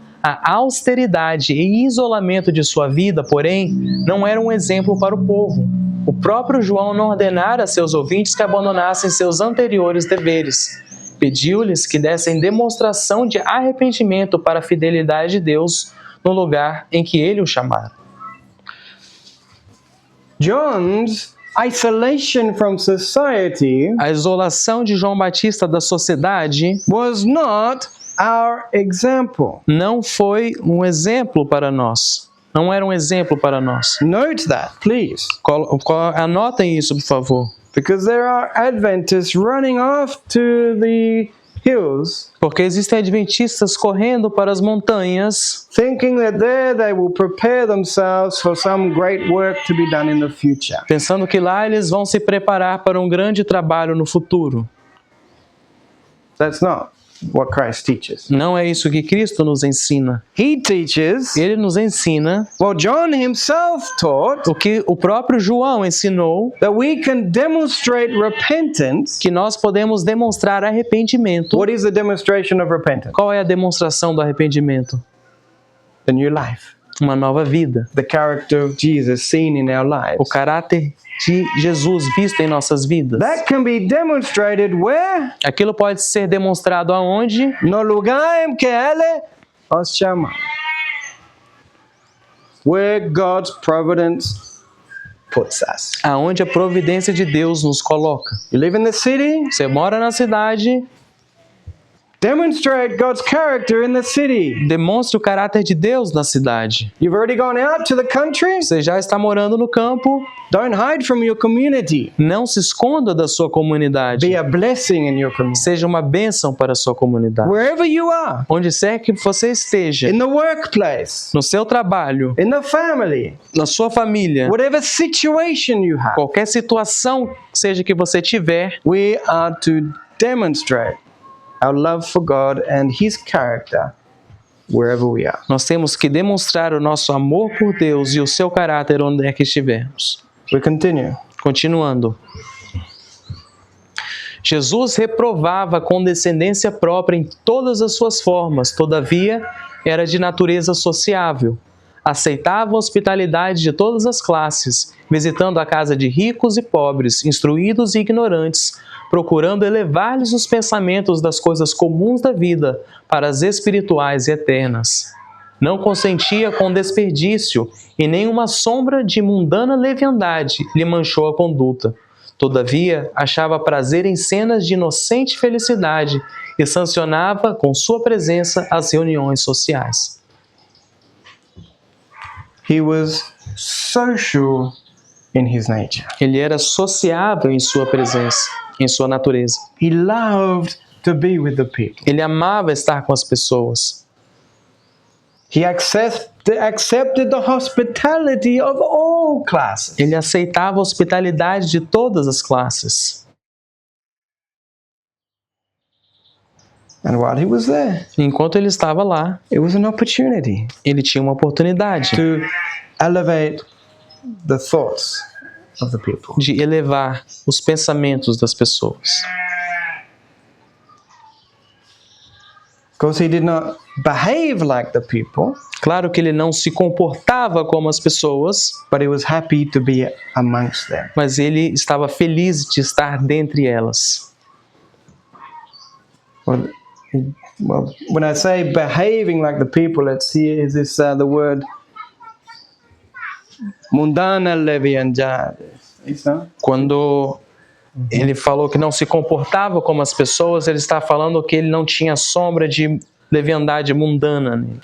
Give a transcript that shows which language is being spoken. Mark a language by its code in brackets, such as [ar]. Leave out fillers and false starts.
[pt] A austeridade e isolamento de sua vida, porém, não era um exemplo para o povo. O próprio João não ordenara a seus ouvintes que abandonassem seus anteriores deveres. Pediu-lhes que dessem demonstração de arrependimento para a fidelidade de Deus no lugar em que ele o chamara. [en] John's isolation from society [pt] A isolação de João Batista da sociedade [en] was not our example. [pt] não foi um exemplo para nós. Não era um exemplo para nós. [en] Note that, please. [pt] Anotem isso, por favor. [en] Because there are Adventists running off to the hills, [pt] Porque existem adventistas correndo para as montanhas, [en] thinking that there they will prepare themselves for some great work to be done in the future. [pt] pensando que lá eles vão se preparar para um grande trabalho no futuro. [en] That's not what Christ teaches. [pt] Não é isso que Cristo nos ensina. [en] He teaches [pt] Ele nos ensina [en] what John himself taught, [pt] o que o próprio João ensinou, [en] that we can demonstrate repentance. [pt] que nós podemos demonstrar arrependimento. [en] What is the demonstration of repentance? [pt] Qual é a demonstração do arrependimento? [en] The new life. [pt] Uma nova vida. [en] The character of Jesus seen in our lives. [pt] O caráter de Jesus visto em nossas vidas. [en] That can be demonstrated where? [pt] Aquilo pode ser demonstrado aonde? No lugar em que Ele os chama. [en] Where God's providence puts us. [pt] Aonde a providência de Deus nos coloca. [en] You live in the city, [pt] Você mora na cidade, [en] demonstrate God's character in the city. [pt] demonstre o caráter de Deus na cidade. [en] You've already gone out to the country, [pt] Você já está morando no campo, [en] don't hide from your community. [pt] não se esconda da sua comunidade. [en] Be a blessing in your community. [pt] Seja uma bênção para a sua comunidade. [en] Wherever you are, [pt] Onde quer que você esteja, [en] in the workplace, [pt] no seu trabalho, [en] in the family, [pt] na sua família, [en] whatever situation you have, [pt] qualquer situação seja que você tiver, [en] we are to demonstrate our love for God and His character wherever we are. [pt] nós temos que demonstrar o nosso amor por Deus e o seu caráter onde é que estivermos. [en] We continue. [pt] Continuando. Jesus reprovava a condescendência própria em todas as suas formas, todavia era de natureza sociável. Aceitava a hospitalidade de todas as classes, visitando a casa de ricos e pobres, instruídos e ignorantes, procurando elevar-lhes os pensamentos das coisas comuns da vida para as espirituais e eternas. Não consentia com desperdício e nenhuma sombra de mundana leviandade lhe manchou a conduta. Todavia, achava prazer em cenas de inocente felicidade e sancionava com sua presença as reuniões sociais. [en] He was social in his nature. [pt] Ele era sociável em sua presença, em sua natureza. [en] He loved to be with the people. [pt] Ele amava estar com as pessoas. [en] He accepted the hospitality of all classes. [pt] Ele aceitava a hospitalidade de todas as classes. [en] And while he was there, [pt] Enquanto ele estava lá, [en] it was an opportunity [pt] ele tinha uma oportunidade [en] to elevate the thoughts of the people. [pt] de elevar os pensamentos das pessoas. [en] Because he did not behave like the people, [pt] Claro que ele não se comportava como as pessoas, [en] but he was happy to be amongst them. [pt] mas ele estava feliz de estar dentre elas. [en] Well, when I say behaving like the people, let's see, is this the word [pt] mundana leviandade? Isso? Quando ele falou que não se comportava como as pessoas, ele está falando que ele não tinha sombra de leviandade mundana nele.